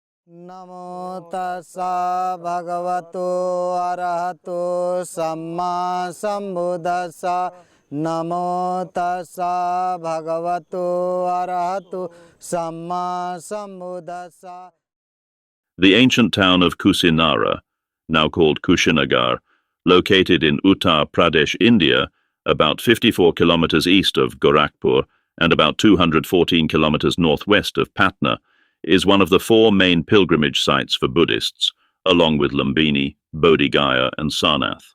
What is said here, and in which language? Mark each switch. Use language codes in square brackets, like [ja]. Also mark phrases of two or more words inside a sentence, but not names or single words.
[pi] Namo tassa bhagavato arahato samma sambuddhassa. Namo tassa bhagavato arahato samma sambuddhassa. [en] The ancient town of Kusinara, now called Kushinagar, located in Uttar Pradesh, India, about 54 kilometers east of Gorakhpur and about 214 kilometers northwest of Patna, is one of the four main pilgrimage sites for Buddhists, along with Lumbini, Bodhi Gaya and Sarnath.